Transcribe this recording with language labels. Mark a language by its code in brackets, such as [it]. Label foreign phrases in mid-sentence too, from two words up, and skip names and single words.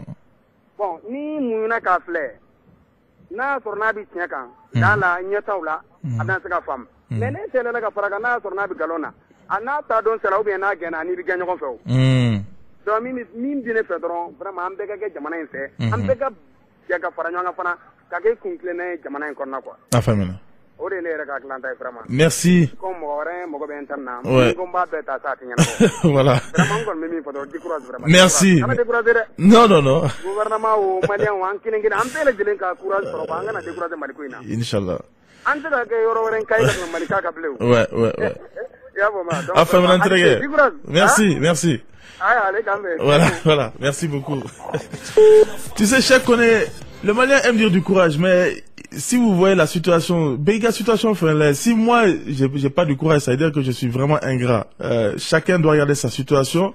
[bm] Bon ni muɲuna k'a filɛ n'a y'a sɔrɔ n'a bɛ tiɲɛ kan da la ɲɛtaw la a bɛna se ka faamu mais ne selela ka fara kan n'a y'a sɔrɔ n'a bɛ nkalon na a n'a ta don sera [fr] ou bien [bm] n'a gɛnna a n'i bɛ gɛn ɲɔgɔn fɛ o. donc min dine fɛ dɔrɔn vraiment an bɛɛ ka kɛ jamana in fɛ an bɛɛ ka jɛ ka fara ɲɔgɔn kan fana ka kɛ kuntilenna ye jamana in kɔnɔna quoi a faamuna o de ye ne yɛrɛ ka hakilina ye vraiment [fr] merci [bm] comme mɔgɔ wɛrɛ mɔgɔ bɛ n na ko n b'a bɛɛ ta sa a tɛ ɲɛnabɔ [fr] voilà [bm] vraiment n kɔni bɛ min fɔ dɔrɔn décourage vraiment [fr] merci [bm] kana décourager dɛ [fr] non [bm] gouvernement o malien o an kelen kelen an bɛɛ lajɛlen ka courage sɔrɔ quoi an kana décourager Mali ko in na [ar] inchallah [bm] an tɛ ka kɛ yɔrɔ wɛrɛ ka tɛmɛ Mali ka bilen o [fr] ouais [bm] i y'a faamuya donc a faamuna [fr] très bien merci voilà merci beaucoup tu sais Cheikh connaît le Malien aime dire du courage mais si vous voyez la situation béga situation là, si moi j'ai pas du courage ça veut dire que je suis vraiment ingrat chacun doit regarder sa situation.